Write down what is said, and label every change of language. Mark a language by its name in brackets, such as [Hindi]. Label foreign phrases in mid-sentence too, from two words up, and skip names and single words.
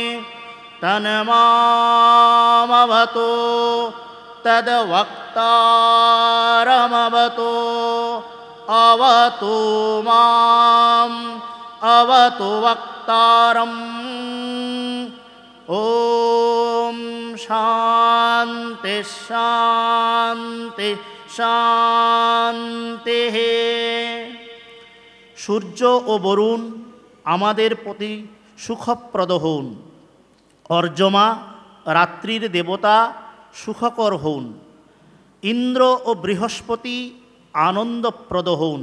[Sanskrit] तन्मामवतु तद्वक्तारमवतु अवतु माम् अवतु वक्तारम्। ओम शांति शांति शांति। [Bangla] সূর্য ও বরুণ আমাদের প্রতি সুখপ্রদ হউন। অর্যমা রাত্রির দেবতা সুখকর হউন। ইন্দ্র ও বৃহস্পতি আনন্দপ্রদ হউন।